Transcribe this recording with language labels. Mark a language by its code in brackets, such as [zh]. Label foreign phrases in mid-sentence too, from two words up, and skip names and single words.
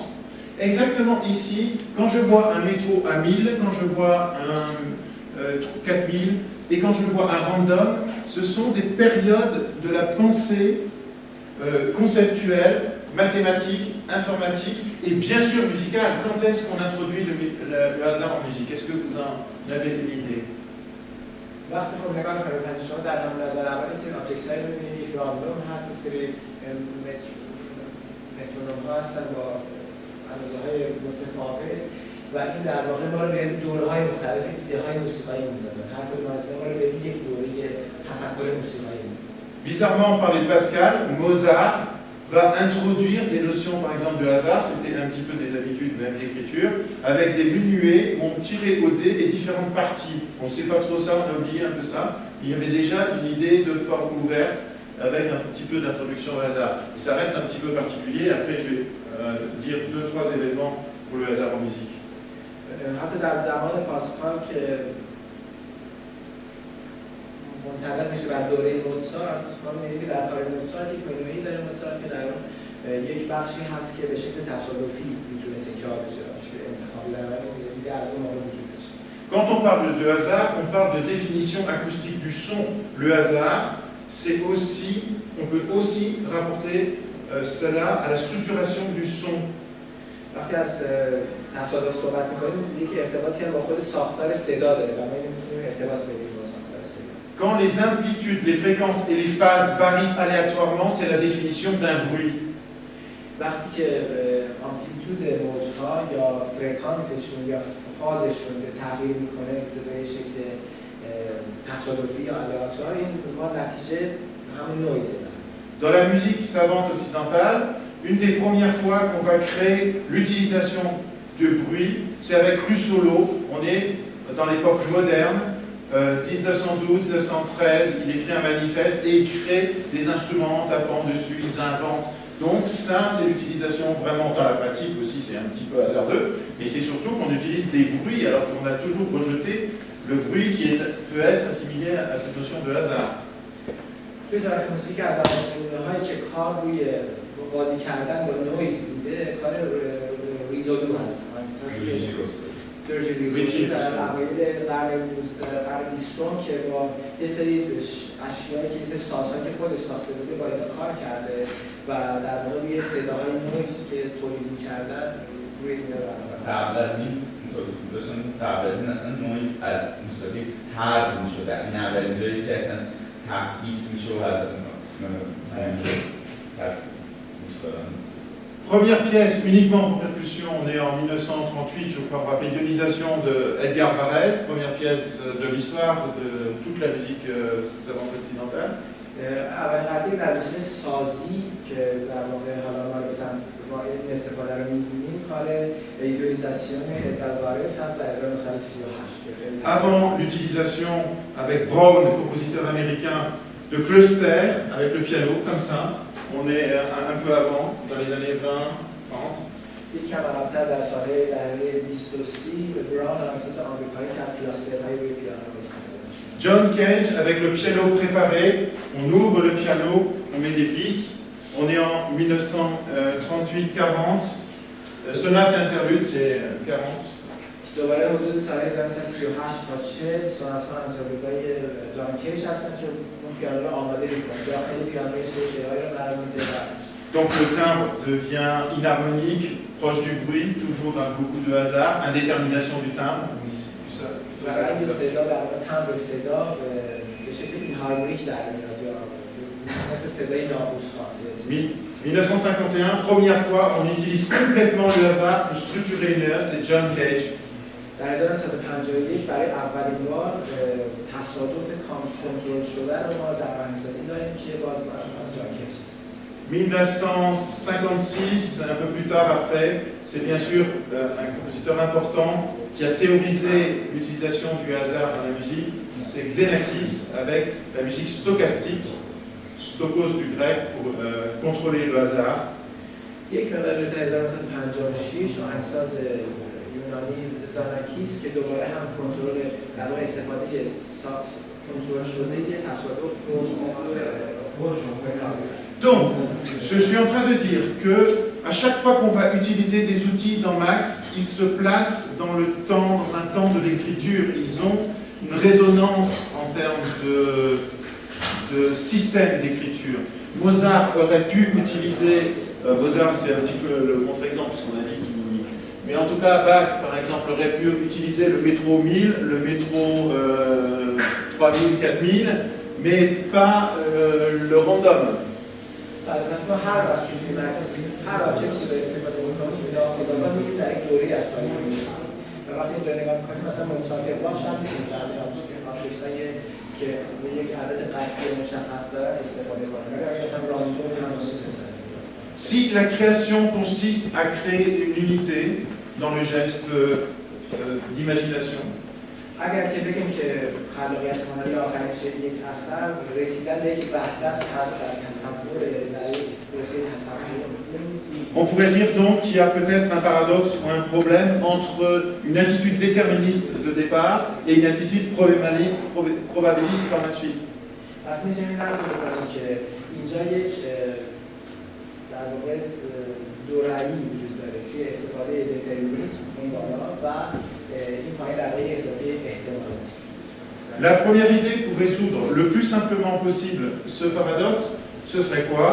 [fr] Exactement ici, quand je vois un métro à 1000, quand je vois un 4000 et quand je vois un random, ce sont des périodes de la pensée conceptuelle, mathématique, informatique et bien sûr musicale. Quand est-ce qu'on introduit le hasard en musique? Est-ce que vous en avez une idée? [fa] وقتی خب نگاه کنید شما در هم نظر اول سری آبجکت‌هایی رو می‌بینید یک راندوم هست یک سری مترونوم ها هستن با اندازه‌های متفاوت و این در واقع ما رو به دوره‌های مختلف ایده‌های موسیقایی می‌اندازن. هر کدوم از اینا ما رو به یک دوره تفکر موسیقایی می‌اندازن. [fr] Bizarrement, on parlait de Pascal, Mozart va introduire des notions, par exemple, de hasard, c'était un petit peu des habitudes même d'écriture, avec des minuets où on tirait au dé les différentes parties. On ne sait pas trop ça, on a oublié un peu ça. Il y avait déjà une idée de forme ouverte avec un petit peu d'introduction au hasard. Et ça reste un petit peu particulier. Après, je vais dire 2-3 éléments pour le hasard en musique. [fa] حتی در زمان پاسکال که منطبق میشه بر دوره موزارت، ما می‌بینیم که در کار موزارت یک منویی داره موزارت که در اون یک بخشی هست که به شکل تصادفی میتونه تکرار بشه، به شکل انتخابی در واقع ایده از اون موقع وجود داشته. [fr] Quand on parle de hasard, on parle de définition acoustique du son. Le hasard, c'est aussi, on peut aussi rapporter cela à la structuration du son. [fa] وقتی از تصادف صحبت می‌کنیم، یک ارتباطی هم با خود ساختار صدا داره و ما می‌تونیم ارتباط بدیم با ساختار صدا. [fr] Quand les amplitudes, les fréquences et les phases varient aléatoirement, c'est la définition d'un bruit. [fa] وقتی که آمپلیتود موج‌ها یا فرکانسشون یا فازشون تغییر می‌کنه به شکل تصادفی یا آلیاتوار، این ما نتیجه همون نویزه داره. [fr] Dans la musique savante occidentale, une des premières fois qu'on va créer l'utilisation de bruit, c'est avec Russolo. On est dans l'époque moderne, 1912-1913, il écrit un manifeste et il crée des instruments en tapant dessus, ils inventent. Donc ça, c'est l'utilisation vraiment dans la pratique aussi, c'est un petit peu hasardeux, mais c'est surtout qu'on utilise des bruits alors qu'on a toujours rejeté le bruit qui peut être assimilé à cette notion de hasard. [fa] توی تاریخ موسیقی از نمونه‌هایی که کار روی بازی کردن با نویز بوده، کار ریزودو هست. ریزودو در اوایل قرن 20 که با یه سری اشیایی که یه سری سازهایی که خودش ساخته بوده با اینا کار کرده و در واقع روی صداهای نویز که تولید می‌کردن روی اینا قبل از این اصلا نویز از موسیقی حرف می‌شد. این اولین جایی که اصلا تقدیس میشه و [fr] Première pièce uniquement pour percussion, on est en 1938, je crois, pour la ionisation de Edgar Varèse, première pièce de l'histoire de toute la musique savante occidentale. [fa] اولین قطعه در قسمت سازی که در واقع حالا ما با این استفاده رو می‌بینیم کار ایونیزاسیون ادگار وارز هست در 1938. [fr] Avant l'utilisation avec Brown, le compositeur américain, de cluster avec le piano, comme ça, on est un peu avant, dans les années 20, 30. [fa] یک کم عقب‌تر در سال‌های دهه 20 و 30 به براون آهنگساز آمریکایی که از کلاسترهای روی پیانو استفاده می‌کنه. [fr] John Cage, avec le piano préparé, on ouvre le piano, on met des vis. On est en 1938-40. Sonate interlude, c'est 40. [fa] دوباره حدود سال 1938 تا 40 سونات‌ها انترلودهای جان کیج هستن که اون پیانو رو آماده می‌کنه. داخل پیانوی سوژه‌هایی رو قرار میده. [fr] Donc le timbre devient inharmonique, proche du bruit, toujours avec beaucoup de hasard, indétermination du timbre. Oui, c'est plus ça. [fa] رنگ صدا و تمبر صدا به شکل اینهارمونیک در میاد یا مثل صدای ناقوس‌خوان. [fr] 1951, première fois, on utilise complètement le hasard pour structurer une heure, c'est John Cage. [fa] در 1951 برای اولین بار تصادف کنترل شده رو ما در آهنگسازی داریم که باز از جان کیج است. [fr] 1956, un peu plus tard après, c'est bien sûr un compositeur important qui a théorisé l'utilisation du hasard dans la musique, c'est Xenakis avec la musique stochastique, stokos du grec pour contrôler le hasard. [fa] یک مقدار در 1956 آهنگساز یونانی زاناکیس که دوباره هم کنترل در واقع استفاده کنترل شده تصادف رو [fr] Donc, je suis en train de dire que à chaque fois qu'on va utiliser des outils dans Max, ils se placent dans le temps, dans un temps de l'écriture. Ils ont une résonance en termes de système d'écriture. Mozart aurait pu utiliser, Mozart c'est un petit peu le contre-exemple parce qu'on a dit qu'il... Mais en tout cas, Bach par exemple aurait pu utiliser le métro 1000, le métro 3000, 4000, mais pas le random. [fa] پس ما هر وقت که توی مکس هر آبجکتی رو استفاده می‌کنیم ناخودآگاه می‌بینیم در یک دوره‌ای از تاریخ می‌رسیم و وقتی اینجا نگاه می‌کنیم مثلا موزارت باخ هم می‌تونیم از این آبجکت‌هایی که به یک عدد قطعی مشخص دارن استفاده کنیم ولی اگه مثلا راندوم هم می‌تونیم استفاده کنیم. [fr] Si la création consiste à créer une unité dans le geste d'imagination, [fa] اگر که بگیم که خلاقیت هنری آخرین شکل یک اثر رسیدن به یک وحدت هست در تصور در یک پروسه تصور [fr] on pourrait dire donc qu'il y a peut-être un paradoxe ou un problème entre une attitude déterministe de départ et une attitude probabiliste par la suite. [fa] پس می‌تونیم نگیم که اینجا یک در واقع دوره‌ای وجود داره توی استفاده دترمینیسم این بالا و این پایین در واقع استفاده احتمالاتی. [fr] La première idée pour résoudre le plus simplement possible ce paradoxe, ce serait quoi?